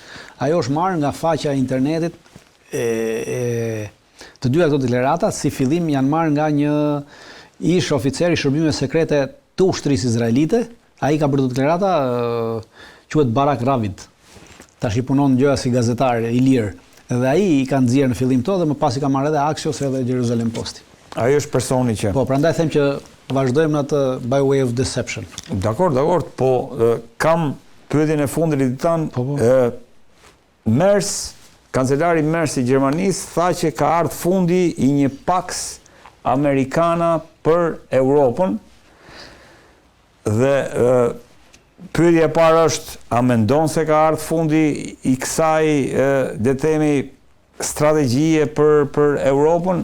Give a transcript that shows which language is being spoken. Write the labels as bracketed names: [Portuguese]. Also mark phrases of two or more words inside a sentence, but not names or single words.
[Albanian] Ajo është marrë nga faqja e internetit të dyja këto deklarata, si fillim janë marrë nga një ish oficer i shërbimeve sekrete të ushtrisë izraelite. Ai ka bërë deklarata, quhet Barak Ravid. Tash i punon gjëra si gazetar i lirë. Dhe ai i ka nxjerrë në fillim këto dhe më pas i ka marrë edhe Axios edhe Jerusalem Posti. Ai është personi që po, prandaj them që vazhdojmë në atë [English] by way of deception. [Albanian] Dakor, po kam pyetjen e fundit tan. Merz, kancelari Merz i Gjermanisë tha që ka ardhur fundi i një [Latin] Pax Americana [Albanian] për Europën. Dhe pyetja e parë është, a mendon se ka ardhur fundi i kësaj le të themi strategjie për Europën?